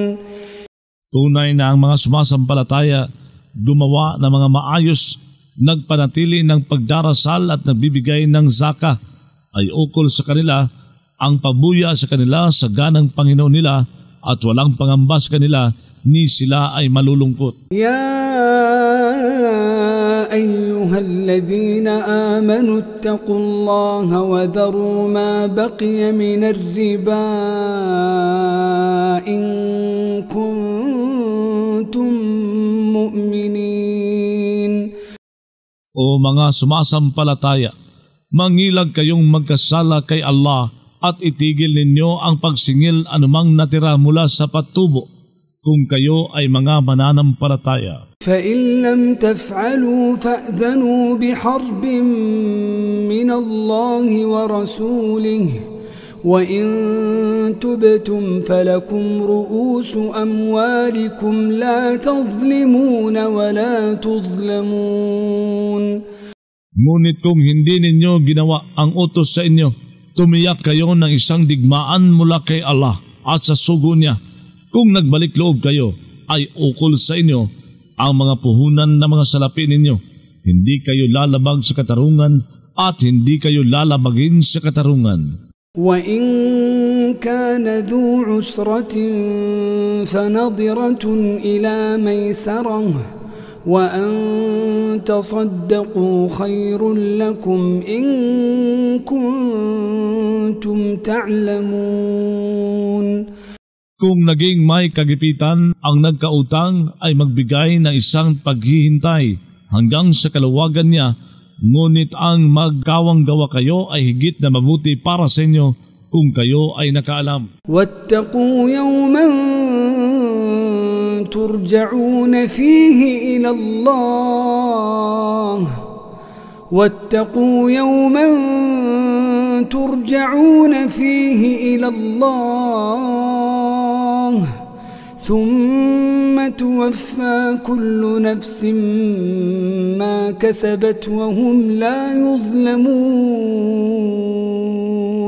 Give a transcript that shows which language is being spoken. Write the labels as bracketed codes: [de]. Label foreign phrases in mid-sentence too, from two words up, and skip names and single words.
[tl] Tunay na ang mga sumasampalataya, gumawa ng mga maayos, nagpanatili ng pagdarasal at nagbibigay ng zaka, ay ukol sa kanila ang pabuya sa kanila sa ganang Panginoon nila at walang pangamba sa kanila, ni sila ay malulungkot. [ar] يا أيها الذين آمنوا اتقوا الله وذروا ما بقي من الربا إن كنتم مؤمنين. [tl] O mga sumasampalataya, mangilag kayong magkasala kay Allah at itigil ninyo ang pagsingil anumang natira mula sa patubo kung kayo ay mga mananampalataya. [ar] فَإِن لَّمْ تَفْعَلُوا فَأْذَنُوا بِحَرْبٍ مِّنَ اللَّهِ وَرَسُولِهِ وَإِن تُبْتُمْ فَلَكُمْ رُءُوسُ أَمْوَالِكُمْ لَا تَظْلِمُونَ وَلَا تُظْلَمُونَ. [tl] Ngunit kung hindi ninyo ginawa ang utos sa inyo, tumiyak kayo ng isang digmaan mula kay Allah at sa sugo niya. Kung nagbalik loob kayo, ay ukol sa inyo ang mga puhunan ng mga salapi ninyo. Hindi kayo lalabag sa katarungan at hindi kayo lalabagin sa katarungan. [ar] وَإِن كَانَ ذُو عُسْرَةٍ فَنَظِرَةٌ إِلَى مَيْسَرَةٍ وَأَن تَصَدَّقُوا خَيْرٌ لَكُمْ إِن كُنتُمْ تَعْلَمُونَ. [tl] Kung naging may kagipitan, ang nagkautang ay magbigay ng isang paghihintay hanggang sa kaluwagan niya, ngunit ang magkawang gawa kayo ay higit na mabuti para sa inyo kung kayo ay nakaalam. [ar] وَاتَّقُوا يَوْمًا تُرْجَعُونَ فِيهِ إِلَى اللَّهِ وَاتَّقُوا يَوْمًا تُرْجَعُونَ فِيهِ إِلَى اللَّهِ ثُمَّ تُوَفَّى كُلُّ نَفْسٍ مَا كَسَبَتْ وَهُمْ لَا يُظْلَمُونَ.